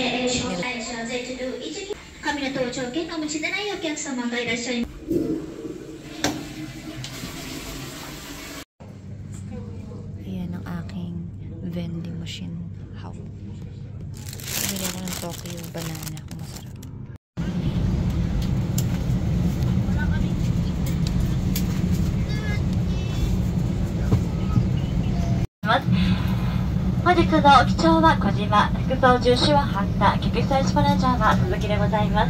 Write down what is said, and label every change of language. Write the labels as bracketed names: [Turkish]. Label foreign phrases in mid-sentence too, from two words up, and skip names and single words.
[Filipino] Ayan ang aking [English] vending machine. How? [Filipino] Bili ako ng Tokyo banana kung masarap. [Japanese] 本日の機長は小島、副操縦士は半田、客室配置マネージャーは鈴木でございます。